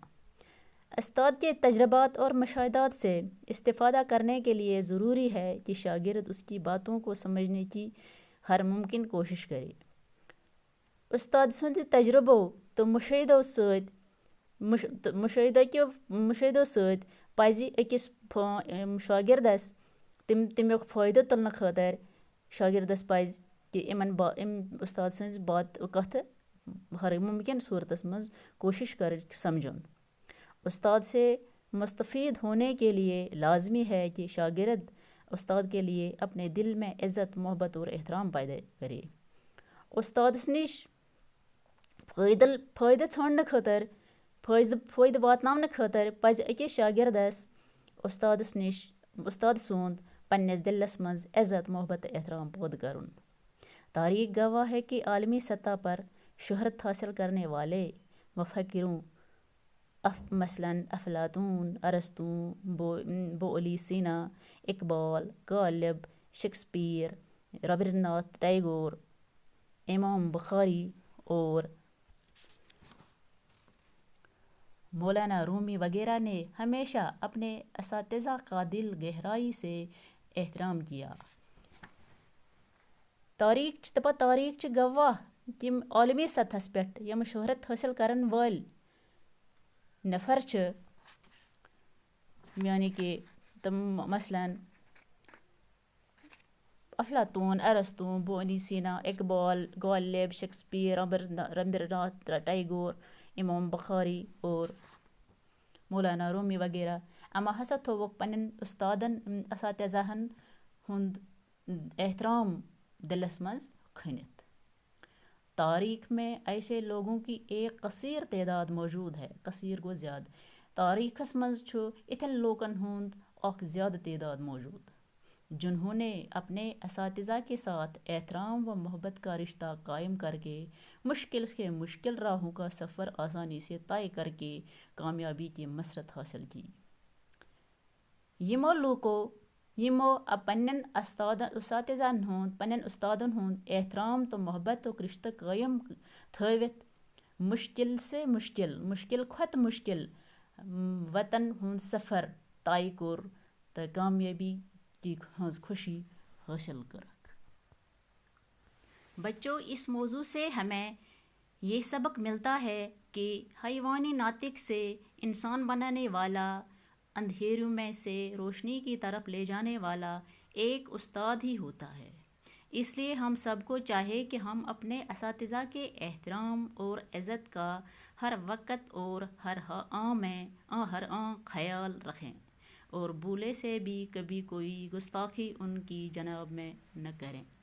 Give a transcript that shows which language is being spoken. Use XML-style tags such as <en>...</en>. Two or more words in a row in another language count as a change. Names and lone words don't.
<ur>استاد کے تجربات اور مشاہدات سے استفادہ کرنے کے لیے ضروری ہے کہ شاگرد اس کی باتوں کو سمجھنے کی ہر ممکن کوشش کرے۔</ur> <ks>استاد سٕنٛدِ تجربو تہٕ مشٲہدو سۭتۍ پزِ أکِس شاگردس تمیُک فٲیدٕ تُلنہٕ خٲطرٕ شاگردس پزِ کہ امہِ استاد سٕنٛز کتھٕ ہر ممکن صورتس منٛز کوشش کرٕچ سمجھُن۔</ks> <ur>استاد سے مستفید ہونے کے لیے لازمی ہے کہ شاگرد استاد کے لیے اپنے دل میں عزت، محبت اور احترام پیدا کرے۔</ur> <ks>استادس نش فٲیدٕ ژھانڈنہٕ خٲطرٕ، فٲیدٕ واتناونہٕ خٲطرٕ پزِ أکِس شاگردس استاد سُنٛد پننِس دلس منٛز عزت، محبت تہٕ احترام پٲدٕ کرُن۔</ks> <ur>تاریخ گواہ ہے کہ عالمی سطح پر شہرت حاصل کرنے والے مفکروں مثلاً افلاطون، ارسطو، ابو علی سینا، اقبال، غالب، شیکسپیئر، رابندر ناتھ ٹیگور، امام بخاری اور مولانا رومی وغیرہ نے ہمیشہ اپنے اساتذہ کا دل گہرائی سے احترام کیا۔</ur> <ks>تاریخ چھِ گواہ یِم عالمی سطحس پٮ۪ٹھ یِم شہرت حٲصل کرن وٲلۍ نفر چھِ، یعنی کہ تِم مثلاً افلاطون، ارسطو، بونی سینا، اقبال، غالب، شیکسپیئر، ربندر ناتھ ٹیگور، امام بخاری اور مولانا رومی وغیرہ. یِمو ہسا تھووُکھ پنٛنٮ۪ن اُستادن اساتذہن ہُنٛد احترام دلس منٛز کھٔنِتھ.</ks> <ur>تاریخ میں ایسے لوگوں کی ایک کثیر تعداد موجود ہے.</ur> <ks>کثیر گوٚو زیادٕ. تاریخس منٛز چھُ اِتھٮ۪ن لوٗکن ہُنٛد اکھ زیادٕ تعداد موجود</ks> <ur>جنہوں نے اپنے اساتذہ کے ساتھ احترام و محبت کا رشتہ قائم کر کے مشکل سے مشکل راہوں کا سفر آسانی سے طے کر کے کامیابی کی مسرت حاصل کی.</ur> <ks>یِمو لوٗکو یِمو پنٛنٮ۪ن اساتذہن ہُنٛد پنٛنٮ۪ن اُستادن ہُنٛد احترام تہٕ محبتُک رشتہٕ قٲیِم تھٲوِتھ مشکل کھۄتہٕ مشکل وطن ہُنٛد سفر طے کوٚر تہٕ کامیٲبی کی ہٕنٛز خوشی حٲصل کٔرٕکھ.</ks> <ur>بچوں، اس موضوع سے ہمیں یہ سبق ملتا ہے کہ حیوانی ناطق سے انسان بنانے والا، اندھیروں میں سے روشنی کی طرف لے جانے والا ایک استاد ہی ہوتا ہے. اس لیے ہم سب کو چاہیے کہ ہم اپنے اساتذہ کے احترام اور عزت کا ہر وقت اور ہر آن خیال رکھیں اور بھولے سے بھی کبھی کوئی گستاخی ان کی جناب میں نہ کریں.</ur>